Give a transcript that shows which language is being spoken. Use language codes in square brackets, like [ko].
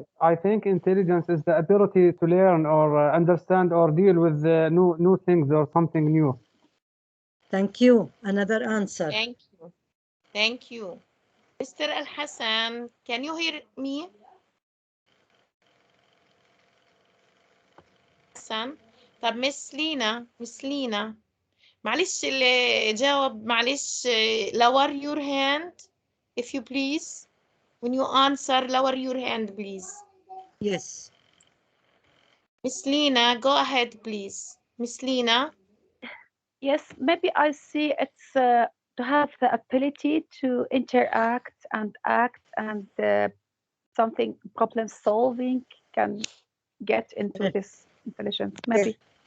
[en] I think intelligence is the ability to learn or understand or deal with new things or something new. Thank you. Another answer. Thank you. Thank you. Mr. Al-Hassan, can you hear me? [ar] حسن. طب مس لينا معلش اللي جاوب معلش [en] lower your hand if you please. When you answer, lower your hand, please. Yes. Miss Lina, go ahead, please. Miss Lina. Yes, maybe I see it's to have the ability to interact and act and something problem solving can get into this intelligence, maybe.